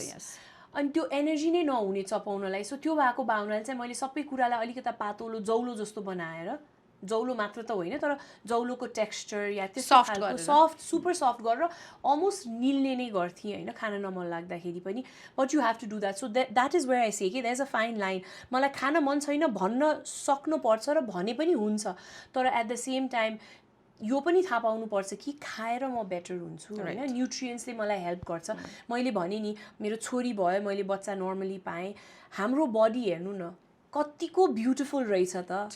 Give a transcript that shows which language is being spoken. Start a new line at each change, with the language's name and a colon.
English: yes,
Nepali: अनि त्यो एनर्जी नै नहुने चपाउनलाई। सो त्यो भएको भावनाले चाहिँ मैले सबै कुरालाई अलिकता पातलो जौलो जस्तो बनाएर, जौलो मात्र त होइन तर जौलोको टेक्स्चर या त्यस्तो खालको सफ्ट, सुपर सफ्ट गरेर अलमोस्ट निल्ने नै गर्थेँ होइन खान नमन लाग्दाखेरि पनि।
English: But you have to do that. So that is where I say कि that is a fine line.
Nepali: मलाई खान मन छैन भन्न सक्नुपर्छ र भने पनि हुन्छ, तर
English: at the same time
Nepali: यो पनि थाहा पाउनुपर्छ कि खाएर म बेटर हुन्छु होइन। न्युट्रियन्ट्सले मलाई हेल्प गर्छ। मैले भने नि मेरो छोरी भयो, मैले बच्चा नर्मली पाएँ। हाम्रो बडी हेर्नु न कतिको ब्युटिफुल रहेछ त।